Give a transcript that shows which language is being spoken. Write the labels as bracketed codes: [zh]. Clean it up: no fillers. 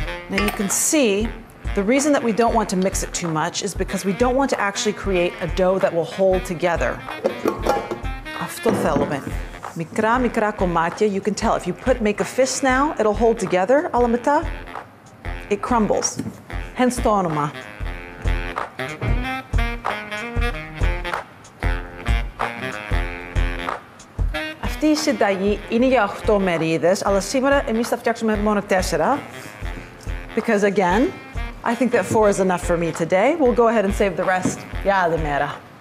[en] Now you can see the reason that we don't want to mix it too much is because we don't want to actually create a dough that will hold together. [el] Αυτό θέλουμε. Μικρά κομμάτια. [en] You can tell if you make a fist now, it'll hold together. [el] Αλλά μετά, [en] it crumbles. Hence [el] το όνομα. Αυτή η συνταγή είναι για 8 μερίδες, αλλά σήμερα εμείς θα φτιάξουμε μόνο 4. [en] Because again, I think that 4 is enough for me today. We'll go ahead and save the rest [el] για άλλη μέρα.